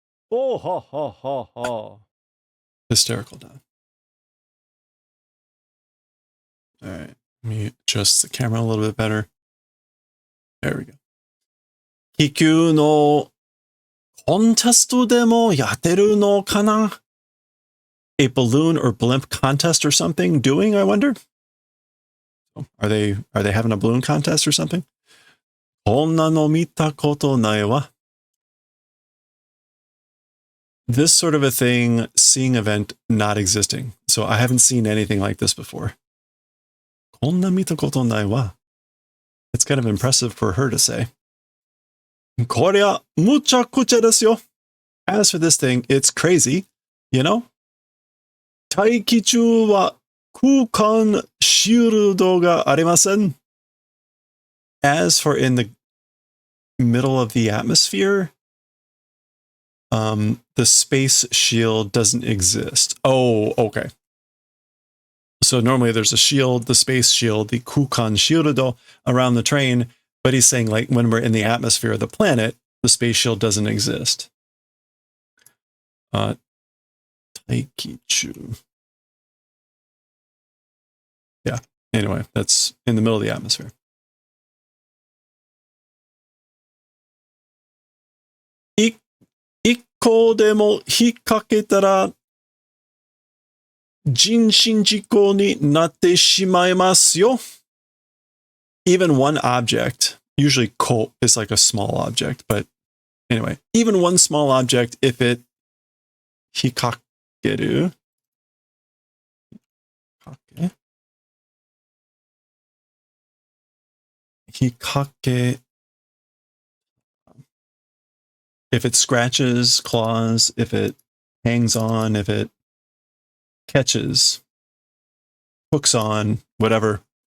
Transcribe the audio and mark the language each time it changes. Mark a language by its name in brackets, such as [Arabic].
[English] Oh, ha, ha, ha, ha. Hysterical now. All right. Let me adjust the camera a little bit better. There we go. [Japanese] 気球のコンテストでもやってるのかな? [English] A balloon or blimp contest or something doing, I wonder? Are they having a balloon contest or something? [Japanese] こんなの見たことないわ. [English] This sort of a thing, seeing event not existing. So I haven't seen anything like this before. [Japanese] こんな見たことないわ. [English] It's kind of impressive for her to say. [Japanese] こりゃむちゃくちゃですよ. [English] As for this thing, it's crazy, you know? [Japanese] 大気中は空間シールドがありません. [English] As for in the middle of the atmosphere, the space shield doesn't exist. Oh, okay. So normally there's a shield, the space shield, the kukan shieldo around the train, but he's saying like when we're in the atmosphere of the planet, the space shield doesn't exist. [Japanese] Taikichu. [English] Yeah. Anyway, that's in the middle of the atmosphere. [Japanese] 一個でも引っ掛けたら人身事故になってしまいますよ. [English] Even one object, usually ko is like a small object, but anyway, even one small object, if it [Japanese] 引っ掛ける 引っ掛け [English] if it scratches, claws, if it hangs on, if it catches, hooks on, whatever.